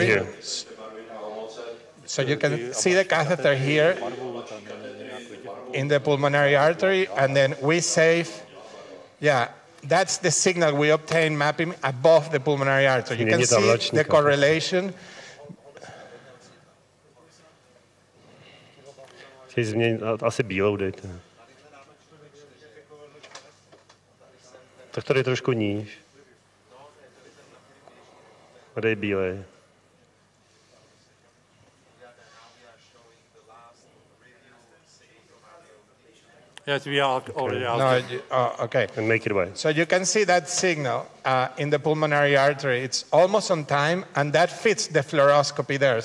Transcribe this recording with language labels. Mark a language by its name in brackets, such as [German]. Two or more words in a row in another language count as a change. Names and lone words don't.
[English] Here. So you can see the catheter here in the pulmonary artery, and then we save, yeah, that's the signal we obtain mapping above the pulmonary artery. You can see the correlation. [Czech] Asi bílou dejte. Tak tady trošku níž. Tady je bílej. [English] Yes, we are already out. No, okay. And make it away. So you can see that signal in the pulmonary artery. It's almost on time, and that fits the fluoroscopy there.